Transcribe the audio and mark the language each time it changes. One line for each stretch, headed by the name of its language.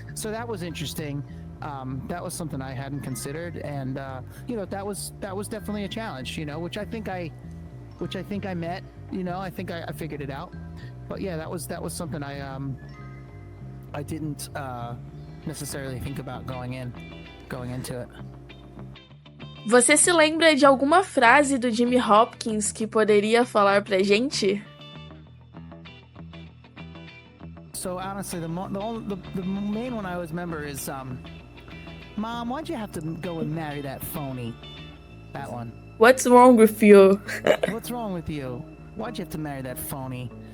English: So that was interesting. That was something I hadn't considered, and you know, that was definitely a challenge. You know, which I think I met. You know, I think I figured it out. But yeah, that was something I didn't necessarily think about going into it.
Portuguese: Você se lembra de alguma frase do Jimmy Hopkins que poderia falar pra gente?
English: So honestly, the main one I always remember is, "Mom, why'd you have to go and marry that phony?" That one. What's wrong with you? What's wrong with you? Why'd you have to marry that phony?